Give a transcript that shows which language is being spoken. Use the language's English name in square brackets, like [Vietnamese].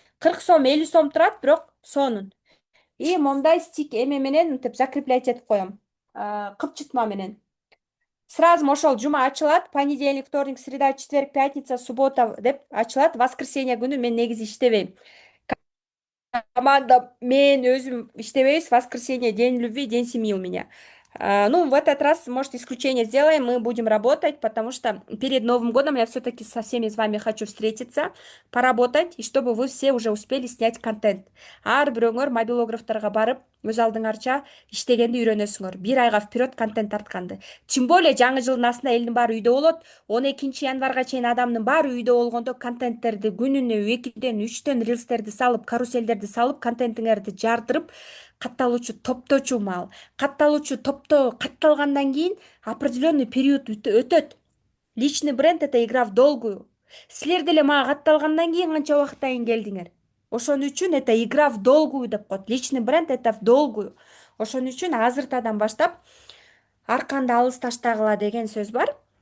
[Kyrgyz] 40 сом, 50 сом турат, бирок сонун. И момдай стик эме менен мынтип закреплять этип коем. Кыпчытма менен. [Russian] Сразу [Kyrgyz] ошол жума ачылат, [Russian] понедельник, вторник, среда, четверг, пятница, суббота [Kyrgyz] деп ачылат. Воскресенье күнү мен негизи иштебейм. Команда, мен өзүм иштебейбиз. [Russian] Воскресенье день любви, день семьи у меня. Ну, в этот раз, может, исключение сделаем, мы будем работать, потому что перед Новым годом я все-таки со всеми с вами хочу встретиться, поработать, и чтобы вы все уже успели снять контент. [Kyrgyz] Ар бирөөңөр мобилографтарга барып, өз алдыңарча иштегенди үйрөнөсүңөр. 1 айга вперед контент тартканды. Тем более жаңы жылдын астында элдин баары үйдө болот. 12 январга чейин адамдын баары үйдө болгондо контенттерди күнүнө 2-ден 3-тен рилстерди салып, каруселдерди салып, контентиңерди жардырып, катталуучу топточу мал. Катталуучу топто катталгандан кийин [Russian] определенный период [Kyrgyz] өтөт. [Russian] Личный бренд — это игра в долгую. [Kyrgyz] Силер деле мага катталгандан кийин канча убакыттан кийин келдиңер. Ошон үчүн [Russian] это игра в долгую [Kyrgyz] деп коет. [Russian] Личный бренд — это в долгую. [Kyrgyz] Ошон үчүн азыртадан баштап арканды алыс таштагыла деген сөз бар.